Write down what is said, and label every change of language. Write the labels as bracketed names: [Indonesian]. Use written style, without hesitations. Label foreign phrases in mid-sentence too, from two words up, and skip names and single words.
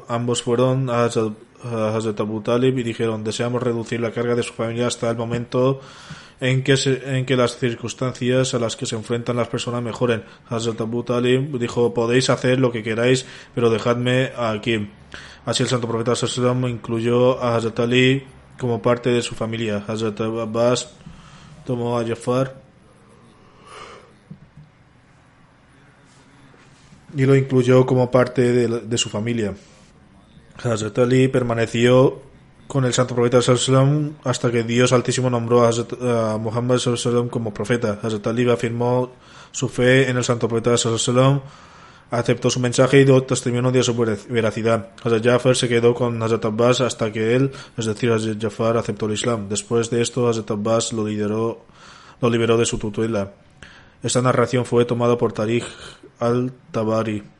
[Spanish] Ambos fueron a Hazrat Abu Talib y dijeron: deseamos reducir la carga de su familia hasta el momento en que las circunstancias a las que se enfrentan las personas mejoren. Hazrat Abu Talib dijo: podéis hacer lo que queráis, pero dejadme aquí. Así el santo profeta [Arabic] صلى الله عليه وسلم [Spanish] incluyó a Hazrat Ali como parte de su familia. Hazrat Abbas tomó a Jafar y lo incluyó como parte de su familia. Hazrat Ali permaneció con el santo profeta [Arabic] صلى الله عليه وسلم [Spanish] hasta que Dios Altísimo nombró a Muhammad [Arabic] صلى الله عليه وسلم [Spanish] como profeta. Hazrat Ali afirmó su fe en el santo profeta [Arabic] صلى الله عليه وسلم, [Spanish] aceptó su mensaje y dio testimonio de su veracidad. Hazrat Jafar se quedó con Hazrat Abbas hasta que él, es decir, Hazrat Jafar, aceptó el Islam. Después de esto, Hazrat Abbas lo liberó de su tutela. Esta narración fue tomada por Tarikh al-Tabari.